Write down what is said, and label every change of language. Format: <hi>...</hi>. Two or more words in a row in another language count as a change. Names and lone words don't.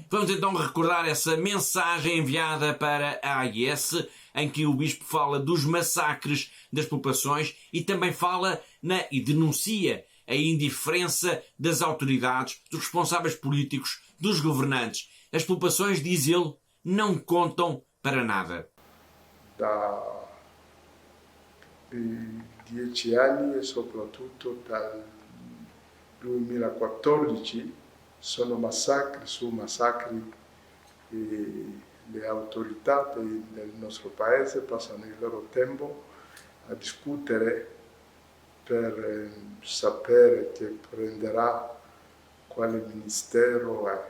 <pt>Vamos então recordar essa mensagem enviada para a AIS, em que o bispo fala dos massacres das populações e também fala e denuncia a indiferença das autoridades, dos responsáveis políticos, dos governantes. As populações, diz ele, não contam para nada.</pt> <it>Da 10 anni e soprattutto dal 2014 sono massacri su massacri e le autorità del nostro paese passano il loro tempo a discutere per sapere che prenderà quale ministero è.</it>